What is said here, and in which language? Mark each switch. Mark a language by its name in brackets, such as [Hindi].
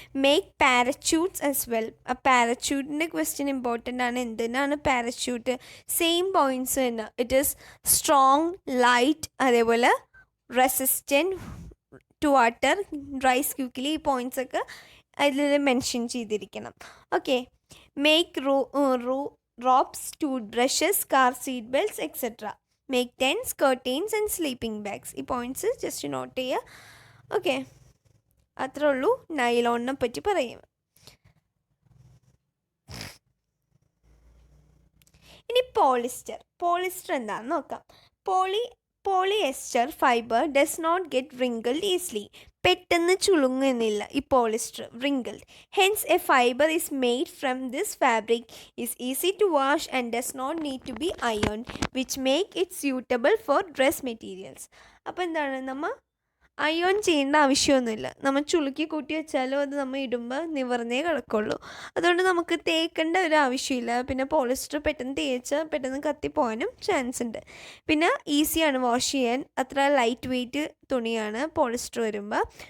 [English] Make parachutes as well. [Malayalam] ആ പാരച്യൂട്ടിൻ്റെ question important ആണ്. എന്തിനാണ് പാരച്യൂട്ട്? സെയിം പോയിൻറ്റ്സ് തന്നെ. [English] it is strong, [Malayalam] ലൈറ്റ്, അതേപോലെ [English] resistant to water, dries quickly, [Malayalam] ഈ പോയിൻറ്റ്സ് ഒക്കെ അതിൽ മെൻഷൻ ചെയ്തിരിക്കണം. Okay, make [English] ropes, toothbrushes, car seat belts, etc. Make tents, curtains and sleeping bags. [Malayalam] ഈ പോയിന്റ്സ് ജസ്റ്റ് നോട്ട് ചെയ്യുക. ഓക്കെ, അത്രേ ഉള്ളൂ നൈലോണിനെ പറ്റി പറയും. ഇനി പോളിസ്റ്റർ എന്താണെന്ന് നോക്കാം. [English] Polyester fibre does not get wrinkled easily. [Malayalam] പെട്ടെന്ന് ചുളുങ്ങുന്നില്ല ഈ polyester, wrinkled. [English] Hence a fiber is made from this fabric is easy to wash and does not need to be ironed, which make it suitable for dress materials. [Malayalam] അപ്പോൾ എന്താണ്, നമ്മൾ ion ചെയ്യേണ്ട ആവശ്യമൊന്നുമില്ല. നമ്മൾ ചുളുക്കി കൂട്ടി വെച്ചാലും അത് നമ്മൾ ഇടുമ്പോൾ നിവർന്നേ കിടക്കുള്ളൂ. അതുകൊണ്ട് നമുക്ക് തേക്കേണ്ട ഒരു ആവശ്യമില്ല. പിന്നെ പോളിസ്റ്റർ പെട്ടെന്ന് തേച്ചാൽ പെട്ടെന്ന് കത്തിപ്പോകാനും ചാൻസ് ഉണ്ട്. പിന്നെ ഈസിയാണ് വാഷ് ചെയ്യാൻ. അത്ര ലൈറ്റ് വെയ്റ്റ് തുണിയാണ് പോളിസ്റ്റർ വരുമ്പോൾ.